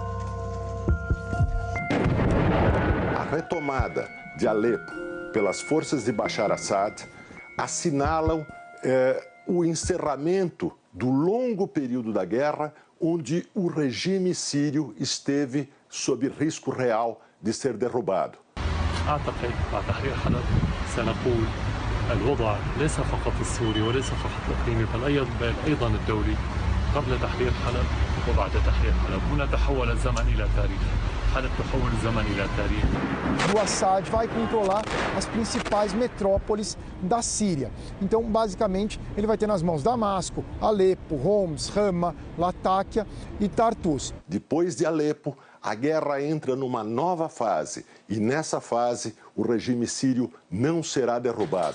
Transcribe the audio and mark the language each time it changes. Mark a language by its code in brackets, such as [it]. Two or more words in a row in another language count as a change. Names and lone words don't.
[pt] A retomada de Alepo pelas forças de Bashar Assad assinalam o encerramento do longo período da guerra, onde o regime sírio esteve sob risco real de ser derrubado. [ar] الوضع ليس فقط السوري وليس فقط الإقليمي بل أيضا الدولي قبل تحرير حلب وبعد تحرير حلب. هنا تحول الزمن إلى تاريخ. حلب تحول الزمن إلى تاريخ. [pt] O Assad vai controlar as principais metrópoles da Síria. Então, basicamente, ele vai ter nas mãos Damasco, Alepo, Homs, Hama, Latáquia e Tartus. Depois de Alepo, a guerra entra numa nova fase e nessa fase o regime sírio não será derrubado.